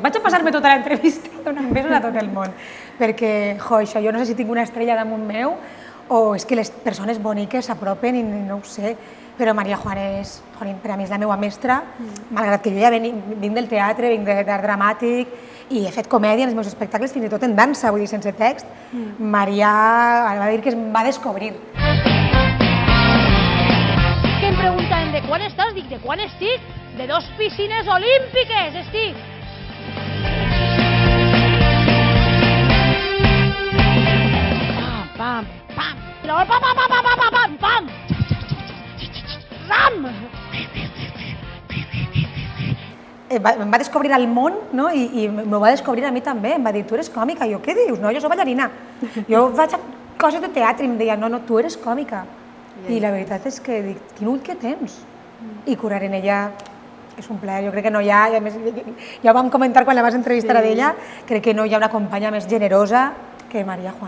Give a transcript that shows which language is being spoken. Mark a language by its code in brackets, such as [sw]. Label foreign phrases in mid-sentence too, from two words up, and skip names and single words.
[ca] Vaig a passar-me tota l'entrevista donant besos a tot el món, perquè, això, jo no sé si tinc una estrella damunt meu o és que les persones boniques s'apropen i no ho sé, però Maria Juan és, per a mi és la meva mestra, malgrat que jo ja vinc del teatre, vinc d'art dramàtic i he fet comèdia en els meus espectacles, fins i tot en dansa, vull dir, sense text. Maria va dir que em va descobrir. Que em preguntaven de quan estàs? Dic, de quan estic? De 2 piscines olímpiques, estic! Pam, pam, pam! Llavors, pam, pam, pam, pam, pam, pam! Ram! Em va descobrir al món, no? I m'ho va descobrir a mi també. Em va dir, tu eres còmica. Jo, què dius? No, jo soc ballarina. Jo faig coses de teatre i em deia, no, tu eres còmica. I la veritat és que dic, quin ull que tens. I curar en ella és un plaer, jo crec que no hi ha, i a més, ja ho vam comentar quan la vas entrevistar a ella, crec que no hi ha una companya més generosa que Maria Juan.